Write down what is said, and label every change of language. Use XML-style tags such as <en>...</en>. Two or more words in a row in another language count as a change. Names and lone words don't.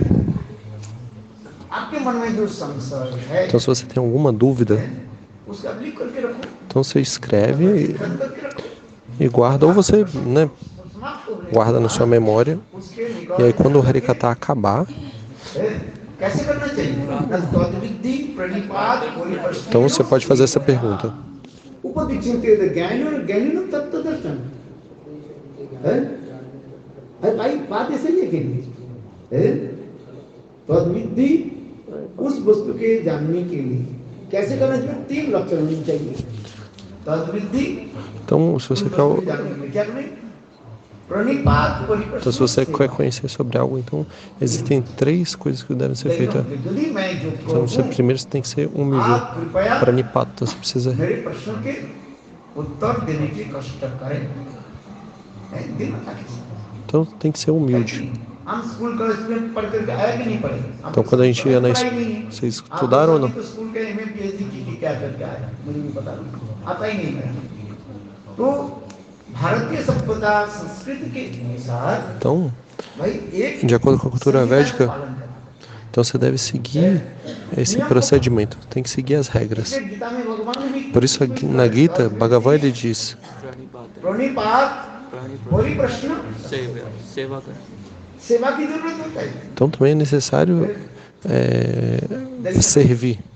<pt>Então, se você tem alguma dúvida, então você escreve e guarda, ou você guarda na sua memória, e aí quando o Harikata acabar, então você pode fazer essa pergunta.</pt> <hi>उस वस्तु के जानने के लिए कैसे करना चाहिए? 3 लक्षण होने चाहिए। तद्विधि</hi> <pt>Então, se você quer,</pt> <hi>क्या करें?</hi> <sa>प्रणिपात परिप्रश्न।</sa> <pt>então, se você quer conhecer sobre algo, então existem 3 coisas que devem ser feitas. Então, você primeiro você tem que ser humilde. Pranipata, você precisa.</pt> <hi>मेरे प्रश्न के उत्तर देने की कष्ट करें।</hi> <pt>Então, tem que ser humilde.</pt> <hi>हम स्कूल कॉलेज में पढ़ करके आया कि नहीं पढ़े?</hi> <pt>Então, quando a gente ia na escola, vocês estudaram ou não?</pt> <hi>स्कूल के एमए पीएचडी की क्या करके आया? मुझे नहीं पता, आता ही नहीं मेरा। तो भारतीय सभ्यता संस्कृति के अनुसार,</hi> <pt>então, de acordo com a cultura védica, então você deve seguir esse procedimento, tem que seguir as regras. Por isso na Gita, Bhagavan ele diz: então também é necessário servir.</pt>